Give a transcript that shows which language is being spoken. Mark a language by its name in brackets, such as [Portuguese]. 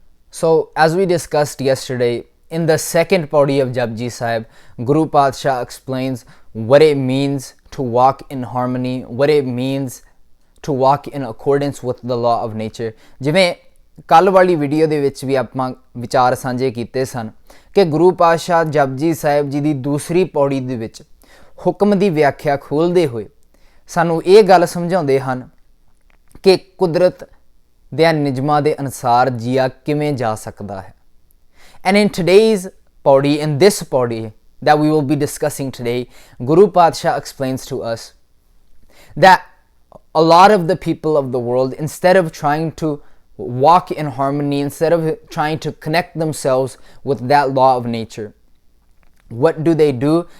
[English] So as we discussed yesterday, in the second pauri of Japji Sahib, Guru Padshah explains what it means to walk in harmony, what it means to walk in accordance with the law of nature. [Punjabi] ਜਿਵੇਂ ਕੱਲ੍ਹ ਵਾਲੀ video ਦੇ ਵਿੱਚ ਵੀ ਆਪਾਂ ਵਿਚਾਰ ਸਾਂਝੇ ਕੀਤੇ ਸਨ ਕਿ ਗੁਰੂ ਪਾਤਸ਼ਾਹ ਜਪਜੀ ਸਾਹਿਬ ਜੀ ਦੀ ਦੂਸਰੀ ਪੌੜੀ ਦੇ ਵਿੱਚ ਹੁਕਮ ਦੀ ਵਿਆਖਿਆ ਖੋਲ੍ਹਦੇ ਹੋਏ ਸਾਨੂੰ ਇਹ ਗੱਲ ਸਮਝਾਉਂਦੇ ਹਨ ਕਿ ਕੁਦਰਤ ਦੇ ਨਿਯਮਾਂ ਦੇ ਅਨੁਸਾਰ ਜੀਆ ਕਿਵੇਂ ਜਾ ਸਕਦਾ ਹੈ. [English] And in today's pauri, in this pauri that we will be discussing today, Guru Padshah explains to us that a lot of the people of the world, instead of trying to walk in harmony, instead of trying to connect themselves with that law of nature, what do?